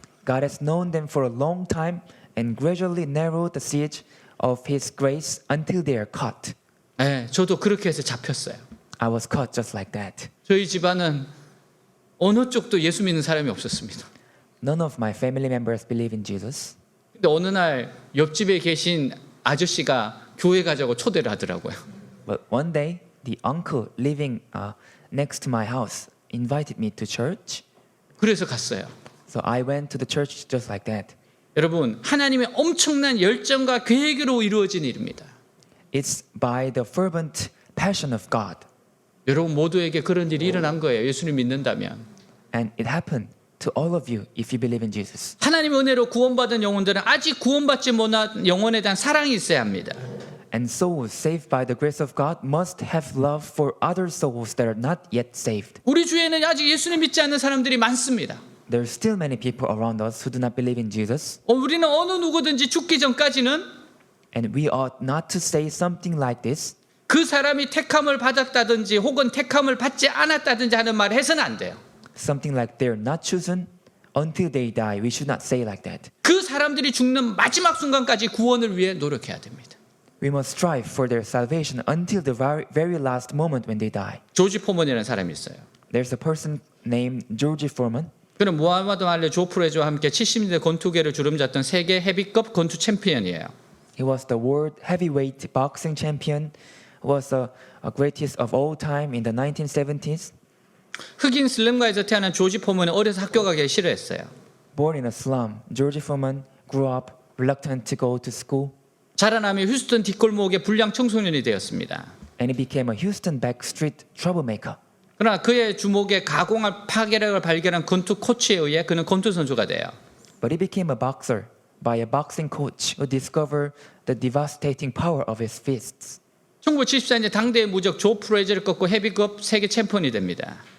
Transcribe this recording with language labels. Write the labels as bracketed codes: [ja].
[en] God has known them for a long time and gradually narrowed the siege of His grace until they are caught. [ko] 네, 저도 그렇게 해서 잡혔어요. [en] I was caught just like that. [ko] 저희 집안은 어느 쪽도 예수 믿는 사람이 없었습니다. [en] None of my family members believe in Jesus. [ko] 근데 어느 날 옆집에 계신 아저씨가 교회 가자고 초대를 하더라고요. [en] But one day, the uncle living next to my house invited me to church. [ko] 그래서 갔어요. [en] So I went to the church just like that. [ko] 여러분, 하나님의 엄청난 열정과 계획으로 이루어진 일입니다. [en] It's by the fervent passion of God. [ko] 여러분 모두에게 그런 일이 일어난 거예요. 예수님 믿는다면. [en] And it happened to all of you if you believe in Jesus. [ko] 하나님의 은혜로 구원받은 영혼들은 아직 구원받지 못한 영혼에 대한 사랑이 있어야 합니다. [en] And souls saved by the grace of God must have love for other souls that are not yet saved. [ko] 우리 주위에는 아직 예수님 믿지 않는 사람들이 많습니다. [en] There are still many people around us who do not believe in Jesus. [ko] 우리는 어느 누구든지 죽기 전까지는 [en] And we ought not to say something like this. [ko] 그 사람이 택함을 받았다든지 혹은 택함을 받지 않았다든지 하는 말을 해서는 안 돼요. [en] Something like they're not chosen until they die. We should not say like that. [ko] 그 사람들이 죽는 마지막 순간까지 구원을 위해 노력해야 됩니다. [en] We must strive for their salvation until the very last moment when they die. [ko] 조지 포먼이라는 사람이 있어요. [en] There's a person named George Foreman. [ko] 그는 무하마드 알리 조프레즈와 함께 70년대 권투계를 주름잡던 세계 헤비급 권투 챔피언이에요. [en] He was the world heavyweight boxing champion. Was the greatest of all time in the 1970s. [ko] 흑인 슬럼가에서 태어난 조지 포먼은 어려서 학교 가기 싫어했어요. [en] Born in a slum, George Foreman grew up reluctant to go to school. [ko] 자라나며 휴스턴 뒷골목의 불량 청소년이 되었습니다. [en] And he became a Houston backstreet troublemaker. [ko] 그러나 그의 주목에 가공할 파괴력을 발견한 권투 코치에 의해 그는 권투 선수가 돼요. [en] But he became a boxer by a boxing coach who discovered the devastating power of his fists. [ko] 1974년 당대의 무적 조 프레이저를 꺾고 헤비급 세계 챔피언이 됩니다.